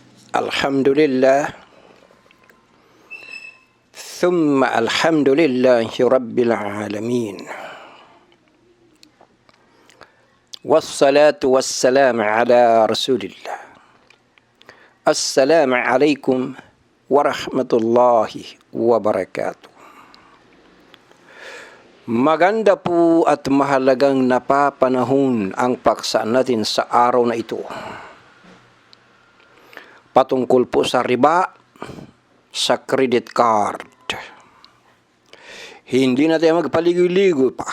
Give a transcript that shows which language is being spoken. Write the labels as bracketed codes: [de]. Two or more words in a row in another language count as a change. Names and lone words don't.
[ar] الحمد لله، ثم الحمد لله رب العالمين. والصلاة والسلام على رسول الله. السلام عليكم ورحمة الله وبركاته. [tl] Maganda po at mahalagang napapanahon ang paksa natin sa araw na ito. Patungkol po sa riba sa [en] credit card. [tl] Hindi na tayo magpaligoy-ligoy pa.